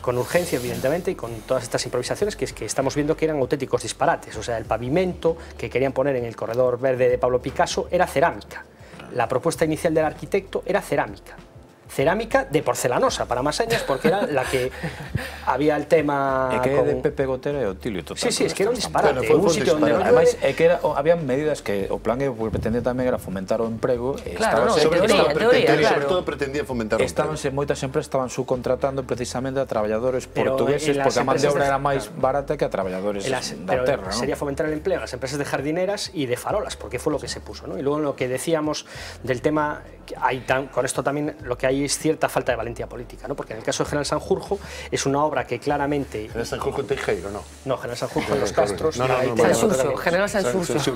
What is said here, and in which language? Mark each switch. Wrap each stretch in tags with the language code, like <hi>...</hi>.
<es>Con urgencia, evidentemente, y con todas estas improvisaciones que estamos viendo que eran auténticos disparates. O sea, el pavimento que querían poner en el corredor verde de Pablo Picasso era cerámica. La propuesta inicial del arquitecto era cerámica. Cerámica de porcelanosa, para más señas, porque era la que había el tema...</es> <gl>É que de Pepe Gotera e Otilio total.</gl> <es>Sí, es que era un disparate.</es> <gl>Bueno, un sitio onde además, é que había medidas que o plan que pretendía tamén era fomentar o emprego. Claro, sobre todo pretendía fomentar o emprego. Moitas empresas estaban subcontratando precisamente a traballadores portugueses porque a man de obra era máis barata que a traballadores da terra.</gl> <es>Sería fomentar el empleo en las empresas de jardineras y de farolas, porque fue lo que se puso, ¿no? Y luego lo que decíamos del tema, con esto también lo que hay es cierta falta de valentía política, ¿no? Porque en el caso de General Sanjurjo es una obra que claramente... General Sanjurjo en Teijeiro, ¿no? No, General Sanjurjo en Los Castros. General Sanjurjo.</es>